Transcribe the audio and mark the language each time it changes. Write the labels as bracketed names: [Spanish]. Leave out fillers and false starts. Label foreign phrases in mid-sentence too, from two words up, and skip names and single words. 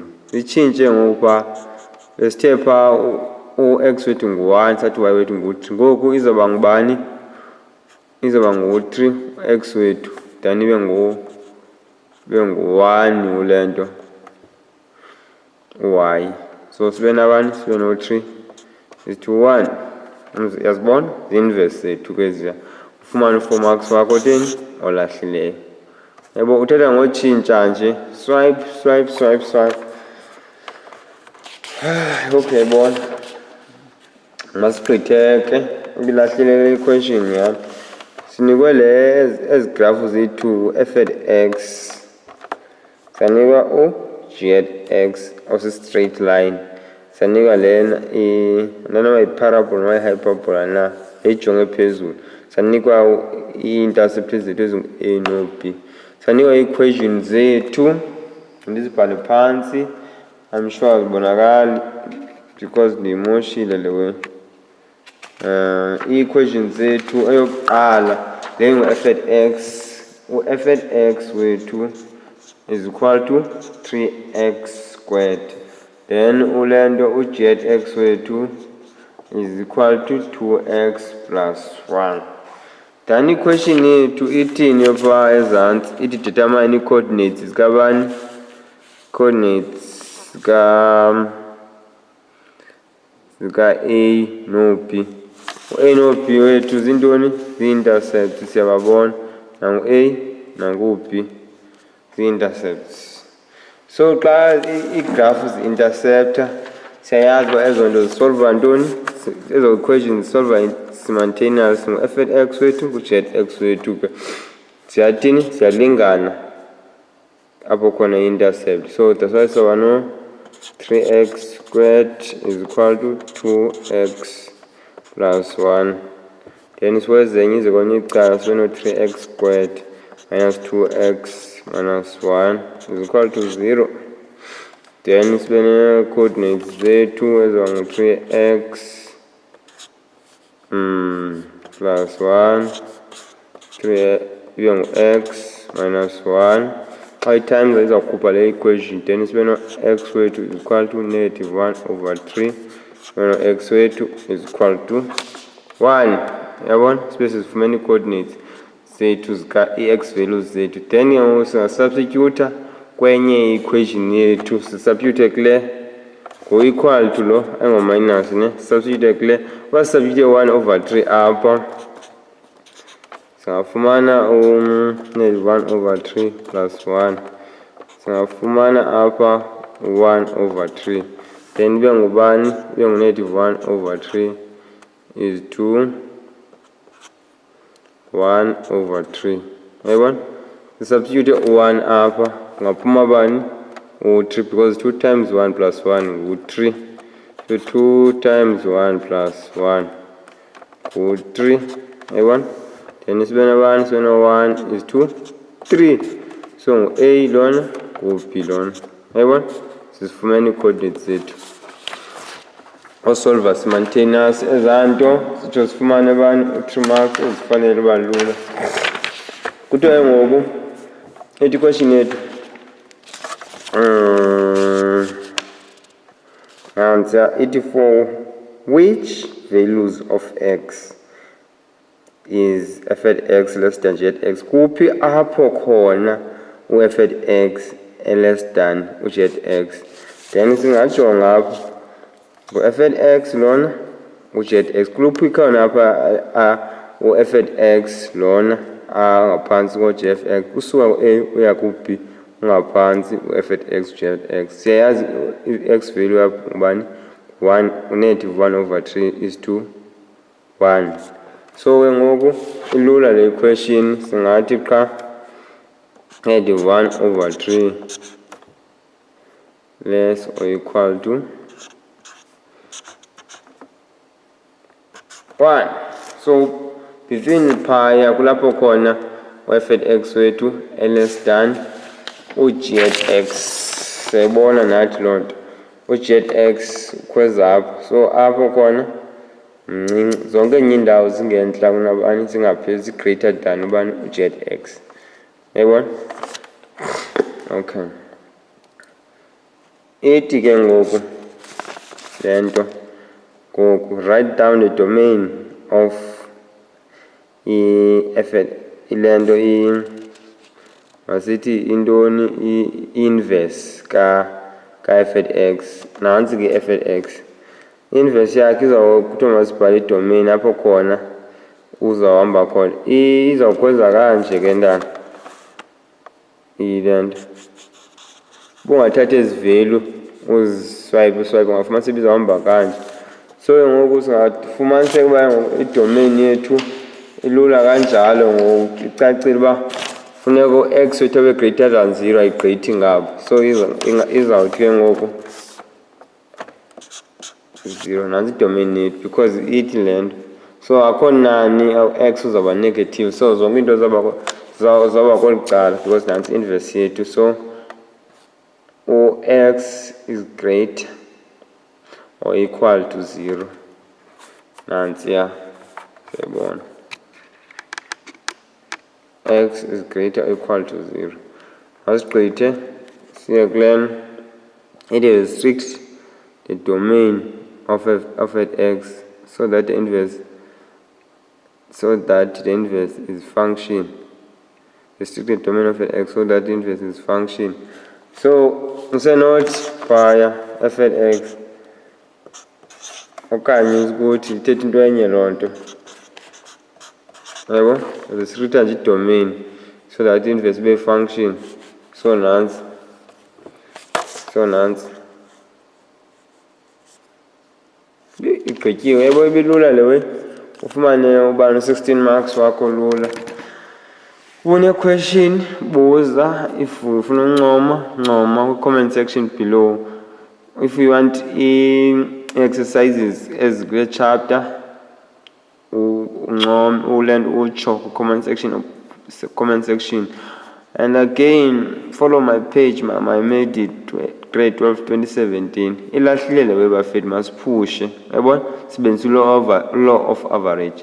[Xhosa] Sitshintshe ngokuba besithe phaa u-x wethu ngu-1 sathi y wethu ngu-3, ngoku izoba ngubani? Izoba ngu-3 x wethu then ibe ngu-1 kule nto y. So sibe nabani? Sibe no-3 [English] is to [Xhosa] 1. Yazibona zi-inverse zethu kweziya. Ufumane u-4 marks wakho theni olahlileyo. Yabo uthetha ngotshintsha nje, swipe. Okay, bona masigqithe ke ibilahlile i-question yam. Sinikwe ezi grafu zethu [English] f at x, [Xhosa] sanikwa u- [English] g at x [Xhosa] ose- [English] straight line, [Xhosa] sanikwa lena nanoma yi-parabola noma yi-hyperbola na ejonge phezulu, sanikwa i-intercept zethu ezingu-a no-b, sanikwa i-equation zethu ndizibhale phantsi. [English] I'm sure [Xhosa] zibonakali because ndiyimoshile le way. I-equation zethu eyokuqala le ngu- [English] f at x, [Xhosa] u- [English] f at x [Xhosa] wethu [English] is equal to 3x squared, then [Xhosa] ule nto u- [English] g at x [Xhosa] wethu [English] is equal to 2x plus 1. [Xhosa] Then i-question yethu ithini yopha ezantsi? Ithi determine i-coordinates zikabani? Coordinates zika-a no-b. U-a no-b wethu zintoni? Zii-intercepts, siyababona nangu-a nangu-b zii-intercepts. So xa iigrafu zi-interceptor siyayazi uba ezo nto zisolva ntoni? Ezo equations zisolva simultaneous ngu- [English] f at x [Xhosa] wethu ngu- [English] g at x [Xhosa] wethu ke ziyathini? Ziyalingana apho khona i-intercept. [English] So that's why [Xhosa] soba no [English] 3x squared is equal to 2x plus 1. [Xhosa] Then siwezenye ize kwenye icala sibe no [English] 3x squared minus 2x minus 1 is equal to 0. [Xhosa] Then sibe ne-coordinates zethu eziba ngu- [English] 3x plus 1 [Xhosa] 3 ibe ngu- [English] x minus 1. [Xhosa] Xa i-times izawukhupha le equation then sibe no-x wethu [English] is equal to -1/3, [Xhosa] sibe no-x wethu [English] is equal to 1. [Xhosa] Yabona sibe sizifumene ii-coordinates zethu zika-i-x values zethu. Then ke ngoku singasubstituta kwenye i-equation yethu, sisubstitute kule ngo- [English] equal to [Xhosa] lo engo-minus ne, sisubstitute kule. Uba sisubstitute 1/3 apha singafumana -1/3 [English] plus 1, [Xhosa] singafumana apha 1/3, then ibe ngubani? Ibe ngu-1/3 [English] is to [Xhosa] 1/3. Yayibona? Sisubstitute u-1 apha kungaphuma bani? U-3 because [English] 2 times 1 plus 1 [Xhosa] ngu-3. [English] So 2 times 1 plus 1 [Xhosa] ngu-3. Yayibona? Then sibe nabani? Sibe no-1 [English] is to [Xhosa] 3. So ngu-a lona ngu-b lona. Yayibona? Sizifumene ii-coordinates zethu. Osolva simultaneous ezanto sitsho sifumane bani? U-3 marks ezifanele uba lula. Kuthiwa ngoku ethi question yethu answer ithi [English] for which values of x is f at x less than g at x, [Xhosa] kuphi apho khona u- [English] f at x less than [Xhosa] u-g at x. Then singajonga apho ngu- [English] f at x [Xhosa] lona u- [English] g at x [Xhosa] kuluphi khona apha u- [English] f at x [Xhosa] lona angaphantsi ko-g f x, kusuka ku-a uya ku-b ungaphantsi u- [English] f at x [Xhosa] u- [English] g at x. [Xhosa] Siyayazi i-x value apho ngubani? 1, u-1/3 [English] is to [Xhosa] 1. So ke ngoku ilula le question, singathi qha -1/3 [English] less or equal to 1. [Xhosa] So between phaya kulapho khona u- [English] f at x [Xhosa] wethu [English] less than [Xhosa] u- [English] g at x. [Xhosa] Siyayibona nathi loo nto u- [English] g at x [Xhosa] ukhwezapho, so apho khona mncinci, zonke enye iindawo zingentla kunabani, zingaphezulu, zi- [English] greater than [Xhosa] ubani? U- [English] g at x. [Xhosa] Yayibona? Okay, ithi ke ngoku le nto ngoku [English] write down the domain of [Xhosa] ile nto masithi intoni i-inverse ka- [English] f at x. [Xhosa] Nantsi ke [English] f at x, [Xhosa] inverse yakhe kuthiwa masibhale idomain apho khona uzawuhamba khona. Izawukwenza kanje ke ntana ile nto, bungathatha ezi value uziswipe ungafumana sebizawuhamba kanje. So ke ngoku singafumaniseka uba idomain yethu ilula kanjalo ngoku icacile uba funeka u-x wethu abe [English] greater than 0, [Xhosa] ayigqithi ngapho. So izawuthi ke ngoku 0, nantsi idomain yethu because ithi le nto. So akho nani u-x uzawuba negative, so zonke into zawuba kweli cala because nantsi inverse yethu. So u-x [English] is greater or equal to 0. [Xhosa] Nantsi ya, siyayibona, [English] x is greater or equal to 0. [Xhosa] Asigqithe siye kule, [English] it restricts the domain of at x so that the inverse is function. Restrict the domain of at x so that the inverse is function. [Xhosa] So usenothi phaya [English] f at x [Xhosa] okanye ukuthi ithetha into enye loo nto, yabo, restricta nje idomain [English] so that inverse be function. [Xhosa] So nantsi igqityiwe, yabo, ibilula le way. Ufumane ubani 16 marks wakho lula. Une-question buza, if ufuna uncoma kwi- [English] comment section below. If you want exercises as great chapter, [Xhosa] ulearn utsho [English] comment section. And again, follow my page, my made it grade 12 2017. [Xhosa] Ilahlile we bafethu masiphushe, yabona, sibenzisa [English] law of average.